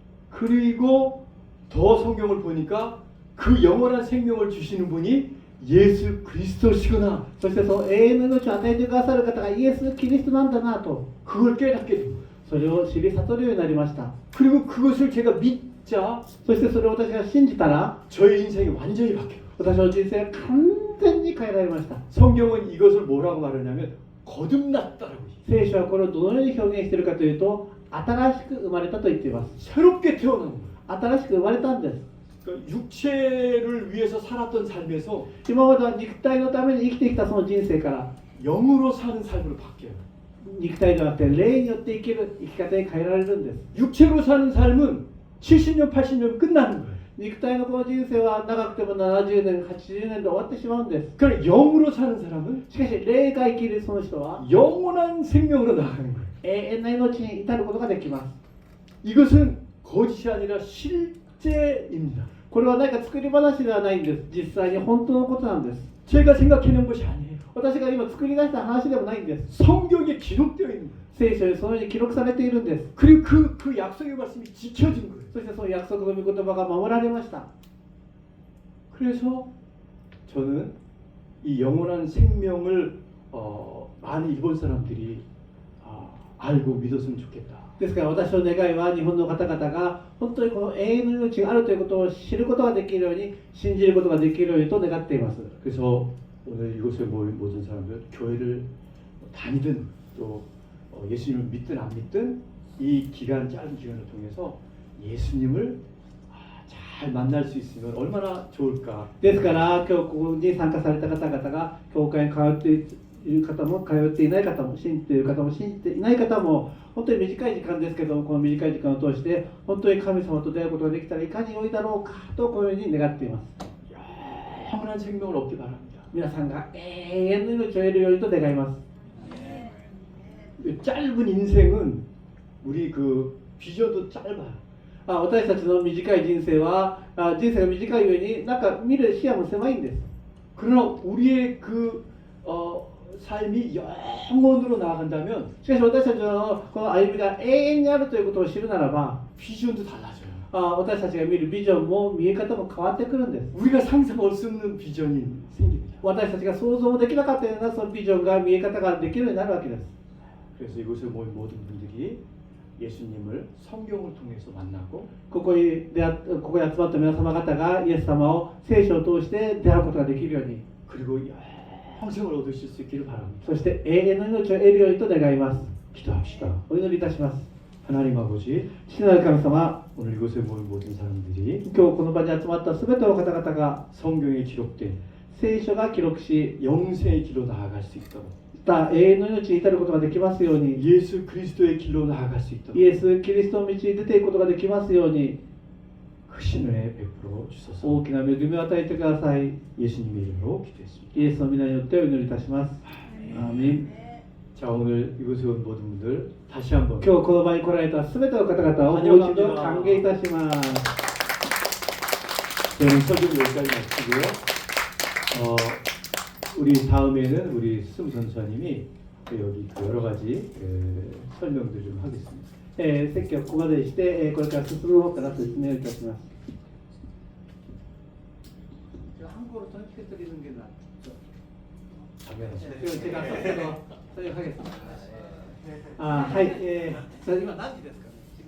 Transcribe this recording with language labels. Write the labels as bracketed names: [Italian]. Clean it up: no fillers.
[Korean] 그리고 더 성경을 보니까 그 영원한 생명을 주시는 분이 예수 그리스도시구나. [Japanese] そしてその永遠の命を与えてくださる方がイエス・キリストなんだなと、 [Korean] 그걸 깨닫게 된 거예요. [Japanese] それを知り悟るようになりました。 [Korean] 그리고 그것을 제가 믿자 [Japanese] そしてそれを私が信じたら、 [Korean] 저의 인생이 완전히 바뀌어요. [Japanese] 私の人生が完全に変えられました。 [Korean] 성경은 이것을 뭐라고 말하냐면 거듭났다라고 해요. [Japanese] 聖書はこれをどのように表現しているかというと、新しく生まれたと言っています。 [Korean] 새롭게 태어난 거예요. [Japanese] 新しく生まれたんです。 [Korean] 그러니까 육체를 위해서 살았던 삶에서 [Japanese] 今までは肉体のために生きてきたその人生から、 [Korean] 영으로 사는 삶으로 바뀌어요. [Japanese] 肉体ではなくて霊によって生きる生き方に変えられるんです。 [Korean] 육체로 사는 삶은 70년, 80년 끝나는 거예요. [Japanese] 肉体のこの人生は長くても70年、80年で終わってしまうんです。 [Korean] 그러니까 영으로 사는 사람은 [Japanese] しかし霊が生きるその人は [Korean] 영원한 생명으로 나아가는 거예요. [Japanese] 永遠な命に至ることができます。 [Korean] 이것은 거짓이 아니라 실제입니다. [Japanese] これは何か作り話ではないんです。実際に本当のことなんです。 [Korean] 제가 생각해낸 것이 아니에요. [Japanese] 私が今作り出した話でもないんです。 [Korean] 성경에 기록되어 있는 거예요. [Japanese] 聖書にそのように記録されているんです。 [Korean] 그리고 그 약속의 말씀이 지켜진 거예요. [Japanese] そしてその約束の御言葉が守られました。 [Korean] 그래서 저는 이 영원한 생명을 많은 일본 사람들이 알고 믿었으면 좋겠다. [Japanese] ですから私の願いは日本の方々が本当にこの永遠の命があるということを知ることができるように、信じることができるようにと願っています。 [Korean] 그래서 오늘 이곳에 모인 모든 사람들, 교회를 다니든 또 예수님을 믿든 안 믿든 이 기간, 짧은 기간을 통해서 예수님을 잘 만날 수 있으면 얼마나 좋을까. [Japanese] ですから今日ここに参加された方々が教会に通っている方も通っていない方も信じている方も信じていない方も、本当に短い時間ですけど、この短い時間を通して本当に神様と出会うことができたらいかに良いだろうかとこのように願っています。 [Korean] 영원한 생명을 얻기 바랍니다. [Japanese] 皆さんが永遠の命を得るようにと願います。 [Korean] 짧은 인생은 우리 그 비전도 짧아요. [Japanese] 私たちの短い人生は人生が短い上になんか見る視野も狭いんです。 [Korean] 그러나 우리의 그 삶이 영원으로 나아간다면 [Japanese] しかし私たちのこの歩みが永遠にあるということを知るならば、 [Korean] 비전도 달라져요. [Japanese] 私たちが見るビジョンも見え方も変わってくるんです。 [Korean] 우리가 상상할 수 없는 비전이 생깁니다. [Japanese] 私たちが想像もできなかったようなそのビジョンが見え方ができるようになるわけです。 [Korean] 그래서 이곳에 모인 모든 분들이 예수님을 성경을 통해서 만나고 [Japanese] ここに集まった皆様方がイエス様を聖書を通して出会うことができるように、 [Korean] 그리고 평생을 얻으실 수 있기를 바랍니다. [Japanese] そして永遠の命を得るようにと願います。 [Korean] 기도합시다. [Japanese] お祈りいたします。 [Korean] 하나님 아버지, [Japanese] 父なる神様、 [Korean] 오늘 이곳에 모인 모든 사람들이 [Japanese] 今日この場に集まったすべての方々が [Korean] 성경에 기록된 [Japanese] 聖書が記録し、 [Korean] 영생의 길로 나아갈 수 있도록 [Japanese] 永遠の命に至ることができますように、 [Korean] 예수 그리스도의 길로 나아갈 수 있도록 [Japanese] イエス・キリストの道に出ていくことができますように、 [Korean] 크신 은혜 베풀어 주소서. [Japanese] 大きな恵みを与えてください。 [Korean] 예수님의 이름으로 기도했습니다. [Japanese] イエスの皆によってお祈りいたします。アーメン。 [Korean] 자, 오늘 이곳에 온 모든 분들 다시 한번 [Japanese] 今日この場に来られたすべての方々をもう一度歓迎いたします。 [Korean] 저는 설교 여기까지 마치고요. 우리 다음에는 우리 스무 전사님이 여기 그 여러 가지 설명들 좀 하겠습니다. [Japanese] 説教をここまでにして、これから進む方から説明をいたします。 [Korean] 한국어로 전체 드리는 게 낫죠. 당연하죠. 제가 설명하겠습니다. [Japanese] 아, 하이,今何時ですかね。